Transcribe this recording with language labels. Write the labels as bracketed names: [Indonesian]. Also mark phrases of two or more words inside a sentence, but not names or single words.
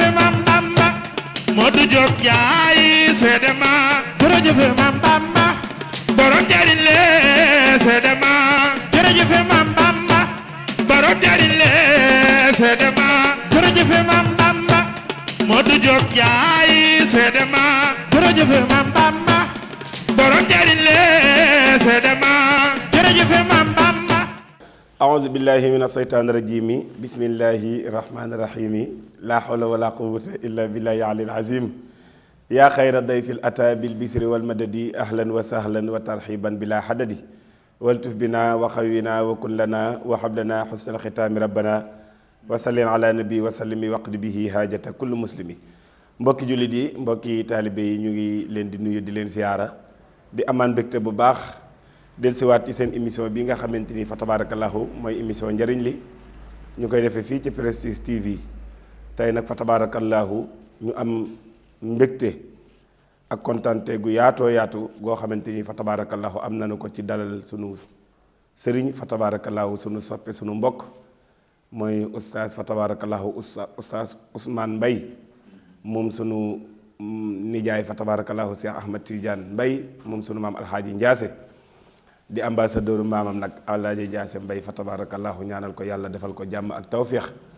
[Wolof] Maam Bamba Modou Diop Njaay seedama jërëjëf Maam Bamba borom njariñ le seedama jërëjëf Maam Bamba borom njariñ le seedama jërëjëf Maam Bamba Modou Diop Njaay seedama jërëjëf Maam Bamba borom njariñ le seedama jërëjëf Maam Bamba [Arabic] أعوذ بالله من الشيطان الرجيم بسم الله الرحمن الرحيم لا حول ولا قوة إلا بالله العلي العظيم يا خير ضيف أتى بالبشر والمدد أهلا وسهلا وترحيبا بلا عدد والطف بنا وعافنا وكن لنا وهب لنا حسن الختام ربنا وسلم على النبي وسلم واقض به حاجة كل مسلم [Wolof] mbokki jullit yi mbokki taalibe yi ñu ngi leen di nuyu di leen siyaara di amaan mbégte bu baax dellusiwaat ci seen émission bi nga xamante ni [Arabic] فتبارك الله [Wolof] mooy émission njariñ li ñu koy defee fii ci Prestige TV tey nag [Arabic] فتبارك الله [Wolof] ñu am mbégte ak kontante gu yaatoo yaatu goo xamante ni [Arabic] فتبارك الله [Wolof] am nañu ko ci dalal sunu sëriñ [Arabic] فتبارك الله [Wolof] sunu soppe sunu mbokk mooy oustaz [Arabic] فتبارك الله [Wolof] oustaz Ousmane Mbaye moom sunu nijaay [Arabic] فتبارك الله [Wolof] Cheikh Ahmed Tidiane Mbaye moom sunu maam alxaaji Njaase di ambassadeur maamam nag alaaji Njaase Mbaye [Arabic] فتبارك الله [Wolof] ñaanal ko yàlla defal ko jàmm ak tawféex